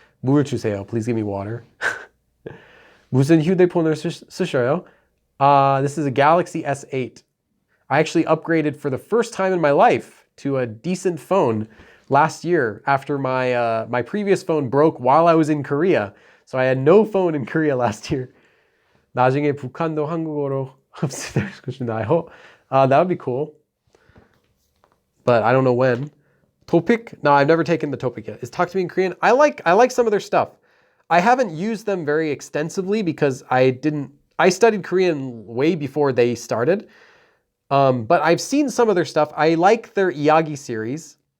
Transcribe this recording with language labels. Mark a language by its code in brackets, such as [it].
[ko] 물 주세요. [en] Please give me water. [ko] 무슨 휴대폰을 쓰셔요? [en] This is a Galaxy S8. I actually upgraded for the first time in my life to a decent phone last year after my previous phone broke while I was in Korea. So I had no phone in Korea last year. [ko] 나중에 북한도 한국어로 흡수될 것이나요? [en] That would be cool. But I don't know when. TOPIK? No, I've never taken the TOPIK yet. Is Talk to Me in Korean? I like some of their stuff. I haven't used them very extensively because I studied Korean way before they started. But I've seen some of their stuff. I like their Iyagi series.